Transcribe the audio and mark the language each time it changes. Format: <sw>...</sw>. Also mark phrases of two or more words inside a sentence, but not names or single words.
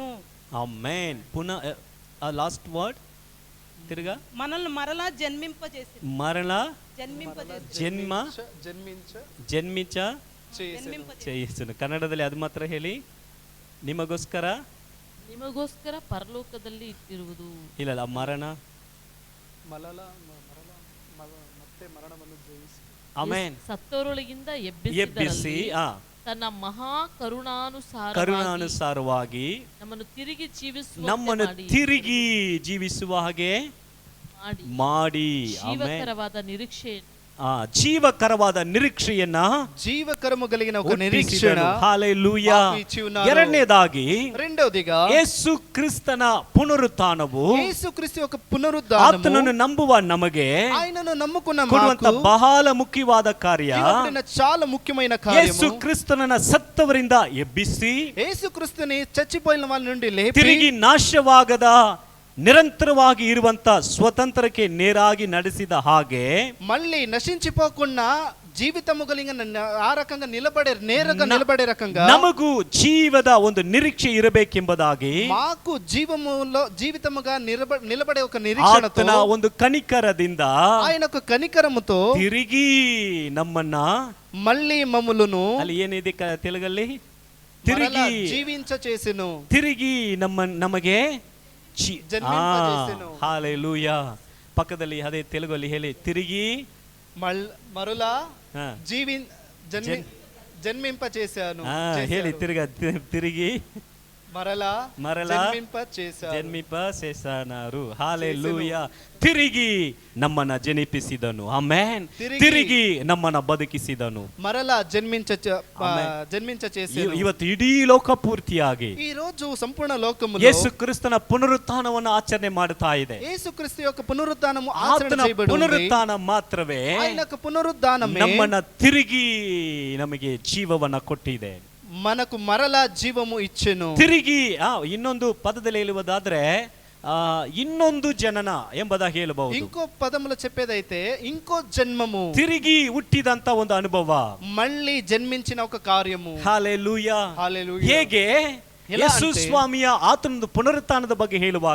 <te>ఆమేన్. పునః</te> <en>last word</en> <te>తిరుగా మనల్ని మరలా జన్మింపజేసెను. మరలా జన్మింపజేసెను. జన్మించ చేయిసును.</te> <kn>ಕನ್ನಡದಲ್ಲಿ ಅದು ಮಾತ್ರ ಹೇಳಿ. ನಿಮಗೋಸ್ಕರ ನಿಮಗೋಸ್ಕರ ಪರಲೋಕದಲ್ಲಿ ಇಟ್ಟಿರುವುದು. ಇಲ್ಲ ಮರಣ. ಆಮೆನ್. ಸತ್ತವರೊಳಗಿಂದ ಎಬ್ಬಿಸಿ ತನ್ನ ಮಹಾ ಕರುಣಾನುಸಾರವಾಗಿ ನಮ್ಮನ್ನು ತಿರುಗಿ ಜೀವಿಸುವ ಹಾಗೆ ಮಾಡಿ ಜೀವಕರವಾದ ನಿರೀಕ್ಷೆ ಜೀವಕರವಾದ ನಿರೀಕ್ಷೆಯನ್ನ</kn> <te>జీవకరము కలిగిన ఒక నిరీక్షణ హల్లెలూయా.</te> <kn>ಎರಡನೇದಾಗಿ</kn> <te>రెండవదిగా</te> <kn>ಯೇಸು ಕ್ರಿಸ್ತನ ಪುನರುತ್ಥಾನವು</kn> <te>యేసుక్రీస్తు యొక్క పునరుద్ధానము</te> <kn>ಆತನನ್ನು ನಂಬುವ ನಮಗೆ</kn> <te>ఆయనను నమ్ముకున్న</te> <kn>ಕೊಡುವಂತ</kn> <te>మాకు</te> <kn>ಬಹಳ ಮುಖ್ಯವಾದ ಕಾರ್ಯ</kn> <te>ఇవ్వబడిన చాలా ముఖ్యమైన కార్యము</te> <kn>ಯೇಸು ಕ್ರಿಸ್ತನನ್ನ ಸತ್ತವರಿಂದ ಎಬ್ಬಿಸಿ</kn> <te>యేసుక్రీస్తుని చచ్చిపోయిన వాళ్ళ నుండి లేపి</te> <kn>ತಿರುಗಿ ನಾಶವಾಗದ నిరంతరವಾಗಿ ಇರುವಂತ ಸ್ವತಂತ್ರಕ್ಕೆ ನೇರಾಗಿ ನಡೆಸಿದ ಹಾಗೆ</kn> <te>మళ్ళీ నశించిపోకుండా జీవితము కలిగిన ఆ రకంగా నేరుగా నిలబడే రకంగా</te> <kn>ನಮಗೂ ಜೀವದ ಒಂದು ನಿರೀಕ್ಷೆ ಇರಬೇಕೆಂಬುದಾಗಿ</kn> <te>మాకు జీవితముగా నిలబడే ఒక నిరీక్షణతో</te> <kn>ಆತನ ಒಂದು ಕನಿಕರದಿಂದ</kn> <te>ఆయన ఒక కనికరముతో</te> <kn>ತಿರುಗಿ ನಮ್ಮನ್ನ</kn> <te>మళ్ళీ మమ్ములను</te> <kn>ಅಲ್ಲಿ ಏನಿದೆ ತೆಲುಗಲ್ಲಿ</kn> <te>తిరిగి</te> <kn>ತಿರುಗಿ</kn> <te>జీవించ చేసెను</te> <kn>ತಿರುಗಿ ನಮಗೆ</kn> <te>జన్మింపజేసెను.</te> <kn>ಹಾಲೆಲೂಯಾ. ಪಕ್ಕದಲ್ಲಿ ಅದೇ ತೆಲುಗಲ್ಲಿ ಹೇಳಿ, ತಿರುಗಿ</kn> <te>మరలా</te> <kn>ಹಾ.</kn> <te>జన్మింప చేశాను.</te> <kn>ಹೇಳಿ ತಿರುಗಿ</kn> <te>మరలా జన్మింప చేశారు. ಹಾಲೆಲೂಯಾ.</te> <kn>ತಿರುಗಿ ನಮ್ಮನ್ನ ಜನಿಪಿಸಿದನು. ಆಮೆನ್. ತಿರುಗಿ ನಮ್ಮನ್ನ ಬದುಕಿಸಿದನು.</kn> <te>మరలా జన్మించ చేశాను.</te> <kn>ಇವತ್ತು ಇಡೀ ಲೋಕ ಪೂರ್ತಿಯಾಗಿ</kn> <te>ఈ రోజు సంపూర్ణ లోకములో</te> <kn>ಯೇಸು ಕ್ರಿಸ್ತನ ಪುನರುತ್ಥಾನವನ್ನು ಆಚರಣೆ ಮಾಡುತ್ತಾ ಇದೆ.</kn> <te>యేసుక్రీస్తు యొక్క పునరుత్థానము</te> <kn>ಆತನ</kn> <te>ఆచరణ చేయబడి ఉంది.</te> <kn>ಪುನರುತ್ಥಾನ ಮಾತ್ರವೇ</kn> <te>ఆయన యొక్క పునరుత్థానమే</te> <kn>ನಮ್ಮನ್ನ ತಿರುಗಿ ನಮಗೆ ಜೀವವನ್ನ ಕೊಟ್ಟಿದೆ.</kn> <te>మనకు మరలా జీవము ఇచ్చెను.</te> <kn>ತಿರುಗಿ ಇನ್ನೊಂದು ಪದದಲ್ಲಿ ಹೇಳುವುದಾದ್ರೆ ಇನ್ನೊಂದು ಜನನ ಎಂಬುದಾಗಿ ಹೇಳಬಹುದು.</kn> <te>ఇంకో పదములో చెప్పేదైతే ఇంకో జన్మము,</te> <kn>ತಿರುಗಿ ಹುಟ್ಟಿದಂತ ಒಂದು ಅನುಭವ,</kn> <te>మళ్ళీ జన్మించిన ఒక కార్యము.</te> <kn>ಹಲ್ಲೆಲೂಯಾ. ಹೇಗೆ ಯೇಸು ಸ್ವಾಮಿಯ ಆತನದ ಪುನರುತ್ಥಾನದ ಬಗ್ಗೆ ಹೇಳುವಾಗ</kn>